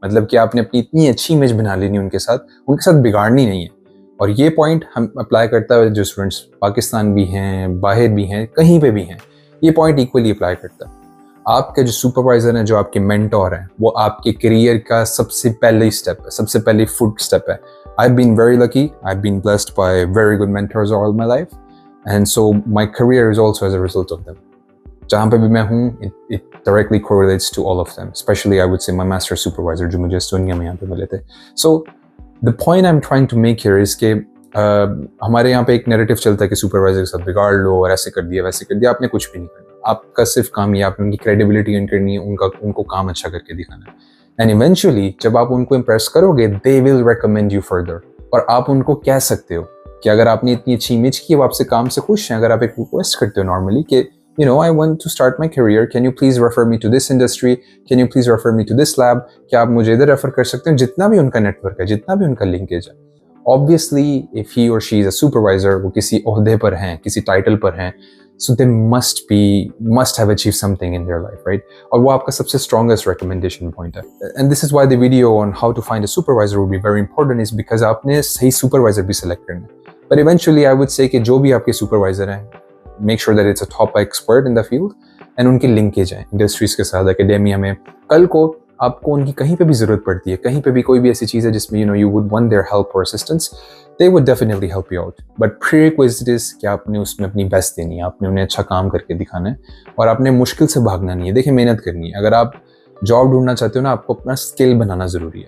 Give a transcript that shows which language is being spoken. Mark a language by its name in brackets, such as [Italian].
[Hindi] मतलब कि आपने अपनी इतनी अच्छी इमेज बना लेनी है उनके साथ बिगाड़नी नहीं है. और ये पॉइंट हम अप्लाई करता है जो स्टूडेंट्स पाकिस्तान भी हैं, बाहर भी हैं, कहीं पे भी हैं, ये पॉइंट इक्वली अप्लाई करता है. आपके जो सुपरवाइजर हैं, जो आपके मेंटोर हैं, वो आपके करियर का सबसे पहले स्टेप है, सबसे पहले फुट स्टेप है. [English] I've been very lucky. I've been blessed by very good mentors all my life, and so my career is also as a result of them. [Hindi] जहाँ पे भी मैं हूँ, [English] it directly correlates to all of them. Especially, I would say my master supervisor, [Hindi] जो मुझे Estonia में यहाँ पे मिले थे. [English] So the point I'm trying to make here is [Hindi] कि हमारे यहाँ पे एक नैरेटिव चलता है कि सुपरवाइजर के साथ बिगाड़ लो और ऐसे कर दिया वैसे कर दिया. आपने कुछ भी नहीं करना. आपका सिर्फ काम ये, आपने उनकी क्रेडिबिलिटी अर्न करनी है, उनको काम अच्छा करके दिखाना है. [English] and eventually [Hindi] जब आप उनको इम्प्रेस करोगे, [English] They will recommend you further. [Hindi] और आप उनको कह सकते हो कि अगर आपने इतनी अच्छी इमेज की, वो आपसे काम से खुश हैं, अगर आप एक रिक्वेस्ट करते हो नॉर्मली कि [English] you know, I want to start my career, can you please refer me to this industry, can you please refer me to this lab, [Hindi] क्या आप मुझे इधर रेफर कर सकते हैं, जितना भी उनका नेटवर्क है, जितना भी उनका लिंकेज है. [English] Obviously, if he or she is a supervisor, [Hindi] वो किसी ओहदे पर हैं, [English] किसी टाइटल पर हैं, so they must have achieved something in their life, right? [Hindi] और वो आपका सबसे [English] strongest recommendation point [Hindi] है. [English] And this is why the video on how to find a supervisor would be very important, is because [Hindi] आपने सही supervisor भी select करना है. [English] But eventually, I would say [Hindi] कि जो भी आपके supervisor हैं, [English] make sure that it's a top expert in the field, and [Hindi] उनकी लिंकेज है इंडस्ट्रीज के साथ, एकेडेमिया में. कल को आपको उनकी कहीं पे भी जरूरत पड़ती है, कहीं पे भी कोई भी ऐसी चीज़ है जिसमें [English] you would want their help or assistance, they would definitely help you out. But prerequisite is [Hindi] कि आपने उसमें अपनी बेस्ट देनी है, आपने उन्हें अच्छा काम करके दिखाना है, और आपने मुश्किल से भागना नहीं है. देखिए, मेहनत करनी है. अगर आप जॉब ढूंढना चाहते हो ना, आपको अपना स्किल बनाना जरूरी है.